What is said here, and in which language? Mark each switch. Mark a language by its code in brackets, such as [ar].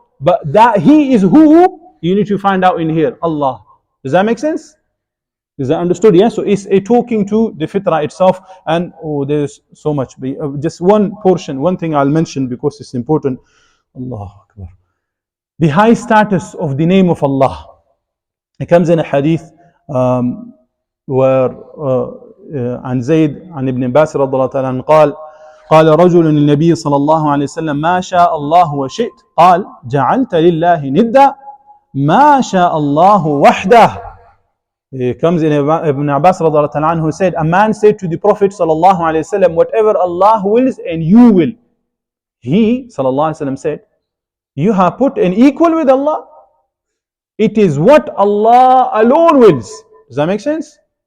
[en] But that He is who, you need to find out in here, Allah. Does that make sense? Is that understood? Yeah, so it's a talking to the fitrah itself, and there's so much. Just one portion, one thing I'll mention because it's important. Allahu Akbar. The high status of the name of Allah. It comes in a hadith where [ar] عن زيد عن ابن عباس رضي الله تعالى عنه قال قال رجل للنبي صلى الله عليه وسلم ما شاء الله وشئت قال جعلت لله ندا ما شاء الله وحده. [en] It comes in Ibn Abbas radiallahu anhu who said, a man said to the Prophet sallallahu alaihi wasallam, whatever Allah wills and you will. He sallallahu alaihi wasallam said, you have put an equal with Allah. It is what Allah alone wills. Does that make sense?